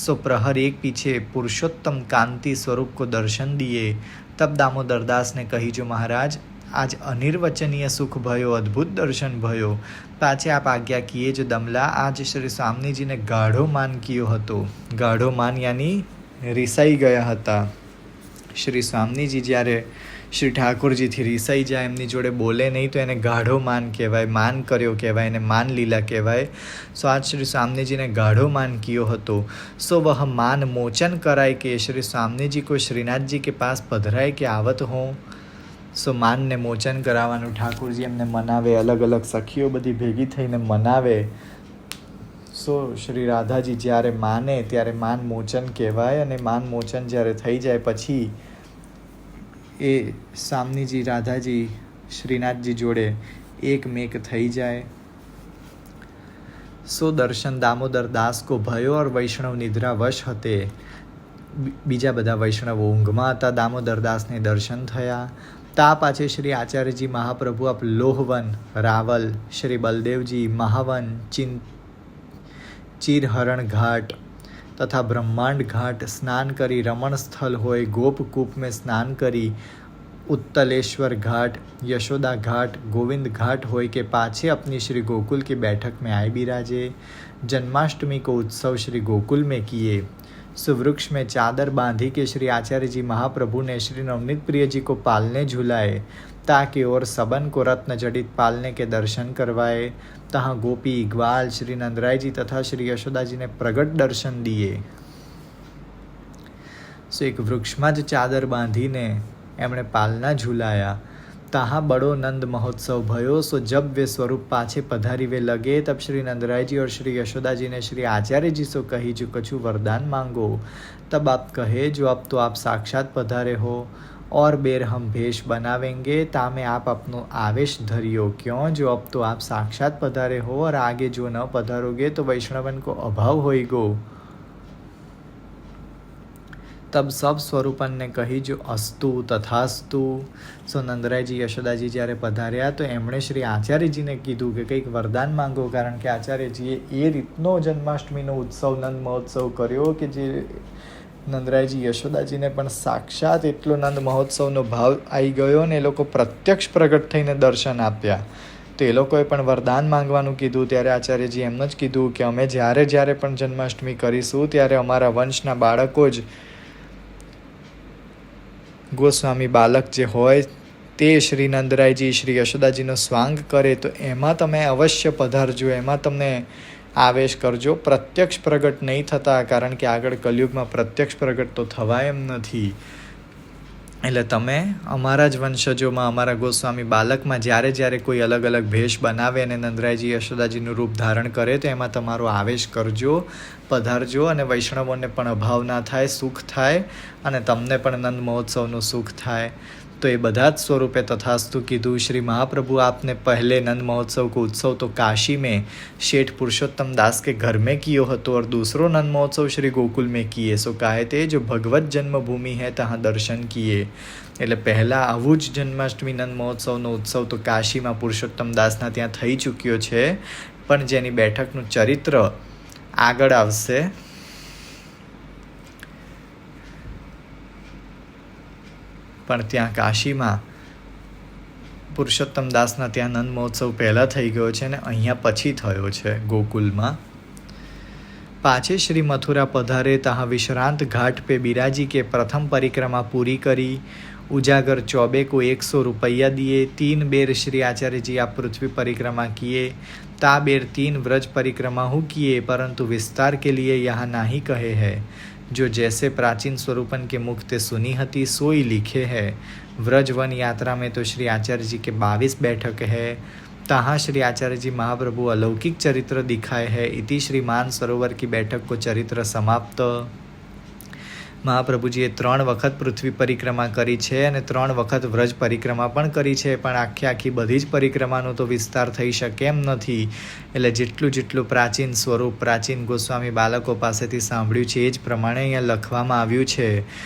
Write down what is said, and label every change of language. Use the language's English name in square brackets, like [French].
[Hindi] सो प्रहर एक पीछे पुरुषोत्तम कांति स्वरूप को दर्शन दिए। तब दामोदर दास ने कही, जो महाराज आज अनिर्वचनीय सुख भयो, अद्भुत दर्शन भयो। पाछे आप आज्ञा किए, जो दमला आज श्री स्वामी जी ने गाढ़ो मान कियो हतो। गाढ़ो मान यानी [Gujarati] રીસાઈ ગયા હતા। શ્રી સ્વામીજી જ્યારે શ્રી ઠાકોરજીથી રીસાઈ જાય, એમની જોડે બોલે નહીં, તો એને ગાઢો માન કહેવાય, માન કર્યો કહેવાય, એને માન લીલા કહેવાય। સો આજ શ્રી સ્વામીજીને ગાઢો માન કિયો હતો। [Hindi] सो वह मान मोचन कराय के श्री स्वामी जी को श्रीनाथ जी के पास पधराय के आवत हों। सो मान ने मोचन [Gujarati] करावવાનું ઠાકોરજી એમને મનાવે, અલગ અલગ સખીઓ બધી ભેગી થઈને મનાવે। सो श्री राधाजी જ્યારે માને ત્યારે માન મોચન કહેવાય, અને માન મોચન જ્યારે થઈ જાય પછી એ સામનીજી રાધાજી શ્રીનાથજી જોડે એકમેક થઈ જાય। [Hindi] सो दर्शन दामोदर दास को भयो और वैष्णव निद्रा वश हते। [Gujarati] बीजा बधा वैष्णव ઊંઘમાં હતા। दामोदर दास ने दर्शन थया। [Hindi] ता पाछे श्री आचार्य जी महाप्रभु आप लोहवन, रावल, श्री बलदेवजी, महावन, चीरहरण घाट तथा ब्रह्मांड घाट स्नान करी, रमण स्थल होय गोपकूप में स्नान करी उत्तलेश्वर घाट, यशोदा घाट, गोविंद घाट होय के पाछे अपनी श्री गोकुल की बैठक में आए बिराजे। जन्माष्टमी को उत्सव श्री गोकुल में किए। सुवृक्ष में चादर बांधी के श्री आचार्य जी महाप्रभु ने श्री नवनीत प्रिय जी को पालने झुलाए, ताकि और सबन को रत्न जडित पालने के दर्शन करवाए। तहाँ गोपी ग्वाल श्री नंदराय जी तथा श्री यशोदा जी ने प्रगट दर्शन दिए। [Gujarati] एक वृक्षમાં જ ચાદર બાંધીને એમણે પાલના ઝુલાયા। [Hindi] તાહા બડો नंद महोत्सव भयो। सो जब वे स्वरूप पाछे पधारी वे लगे, तब श्री नंदराय जी और श्री यशोदा जी ने श्री आचार्य जी से कही, जो कछु वरदान मांगो। तब आप कहे, जो अब तो आप साक्षात पधारे हो, और बेर हम भेष बनावेंगे, तामे आप अपनो आवेश धरियो। क्यों? जो अब तो आप साक्षात पधारे हो, और आगे जो न पधारोगे तो वैष्णवन को अभाव होइगो। तब सब स्वरूपन ने कही, जो अस्तु तथास्तु। [Gujarati] सो नंदरायजी यशोदाजी જ્યારે પધાર્યા તો એમણે શ્રી આચાર્યજીને કીધું કે કંઈક વરદાન માંગો, કારણ કે આચાર્યજીએ એ રીતનો જન્માષ્ટમીનો ઉત્સવ નંદ મહોત્સવ કર્યો કે જે નંદરાયજી યશોદાજીને પણ સાક્ષાત એટલો નંદ મહોત્સવનો ભાવ આવી ગયો ને એ લોકો પ્રત્યક્ષ પ્રગટ થઈને દર્શન આપ્યા। તો એ લોકોએ પણ વરદાન માંગવાનું કીધું। ત્યારે આચાર્યજી એમ જ કીધું કે અમે જ્યારે પણ જન્માષ્ટમી કરીશું ત્યારે અમારા વંશના બાળકો જ ગોસ્વામી બાલક જે હોય તે શ્રી નંદરાયજી શ્રી યશોદાજીનો સ્વાંગ કરે તો એમાં તમે અવશ્ય પધારજો, એમાં તમને આવેશ કરજો। પ્રત્યક્ષ પ્રગટ નહીં થતા, કારણ કે આગળ કલયુગમાં પ્રત્યક્ષ પ્રગટ તો થવાય એમ નથી। એટલે તમે અમારા જ વંશજોમાં અમારા ગોસ્વામી બાલકમાં જ્યારે કોઈ અલગ અલગ ભેષ બનાવે અને નંદરાયજી યશોદાજીનું રૂપ ધારણ કરે તો એમાં તમારો આવેશ કરજો, પધારજો, અને વૈષ્ણવોને પણ અભાવ ના થાય, સુખ થાય, અને તમને પણ નંદ મહોત્સવનું સુખ થાય। [Hindi] तो ये [Gujarati] બધા જ [Hindi] स्वरूपे तथास्तु कीधु। श्री महाप्रभु आपने पहले नंद महोत्सव को उत्सव तो काशी में शेठ पुरुषोत्तम दास के घर में कियो हतो, और दूसरो नंद महोत्सव श्री गोकुल में किए। सो कहे थे, जो भगवत जन्मभूमि है तहाँ दर्शन किए। [Gujarati] એટલે પહેલાં આવું જ જન્માષ્ટમી નંદ મહોત્સવનો ઉત્સવ તો કાશીમાં પુરુષોત્તમ દાસના ત્યાં થઈ ચૂક્યો છે, પણ જેની બેઠકનું ચરિત્ર આગળ આવશે। પણ ત્યાં કાશીમાં પુરુષોત્તમ દાસના ત્યાં નંદ મહોત્સવ પહેલાં થઈ ગયો છે અને અહીંયા પછી થયો છે गोकुलમાં। [Hindi] पाछे श्री मथुरा पधारे, तहाँ विश्रांत घाट पे बिराजी के प्रथम परिक्रमा पूरी करी। उजागर चौबे को 100 रुपया दिए। 3 बेर श्री आचार्य जी आप पृथ्वी परिक्रमा किए। ता बेर 3 व्रज परिक्रमा हूँ किए, परंतु विस्तार के लिए यहाँ नाही कहे है। जो जैसे प्राचीन स्वरूपन के मुख ते सुनी हती सोई लिखे है। व्रज वन यात्रा में तो श्री आचार्य जी के 22 बैठक है। तहाँ श्री आचार्य जी महाप्रभु अलौकिक चरित्र दिखाए है। इति श्री मान सरोवर की बैठक को चरित्र समाप्त। [Gujarati] મહાપ્રભુજીએ 3 વખત પૃથ્વી પરિક્રમા કરી છે અને 3 વખત વ્રજ પરિક્રમા પણ કરી છે, પણ આખી બધી જ પરિક્રમાનો તો વિસ્તાર થઈ શકે એમ નથી। એટલે જેટલું પ્રાચીન સ્વરૂપ પ્રાચીન ગોસ્વામી બાળકો પાસેથી સાંભળ્યું છે એ જ પ્રમાણે અહીંયા લખવામાં આવ્યું છે।